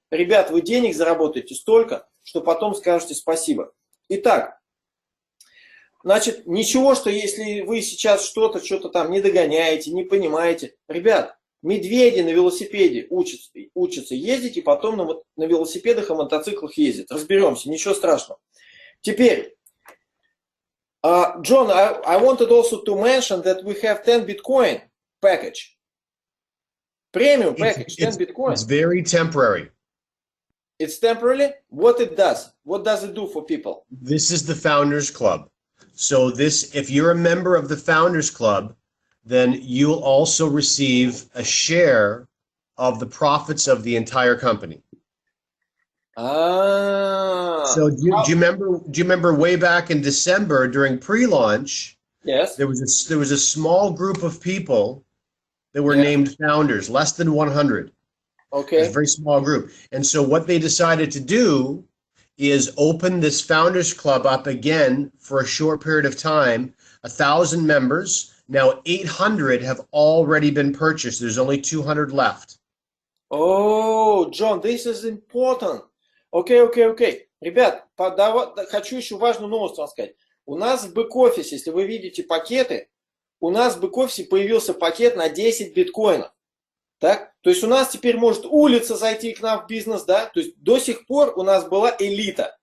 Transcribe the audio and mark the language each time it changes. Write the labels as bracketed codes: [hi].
[ru] Ребят, вы денег заработаете столько, что потом скажете спасибо. Итак, значит, ничего, что если вы сейчас что-то там не догоняете, не понимаете. Ребят, медведи на велосипеде учатся ездить, и потом на велосипедах и мотоциклах ездят. Разберемся, ничего страшного. Теперь, [en] John, I wanted also to mention that we have 10 Bitcoin package. Premium package, 10 Bitcoin. It's very temporary. It's temporary? What it does? What does it do for people? This is the Founders Club. So this, if you're a member of the Founders Club, then you'll also receive a share of the profits of the entire company. So do you remember way back in December during pre-launch? Yes. There was a small group of people that were named founders, less than 100. Okay. It's a very small group. And so what they decided to do is open this Founders Club up again for a short period of time, 1,000 members. Now 800 have already been purchased. There's only 200 left. Oh, John, this is important. Okay. [ru] Ребят, хочу еще важную новость вам сказать. У нас в бэк-офисе, если вы видите пакеты, у нас в бэк-офисе появился пакет на 10 биткоинов. Так? То есть у нас теперь может улица зайти к нам в бизнес, да? То есть до сих пор у нас была элита.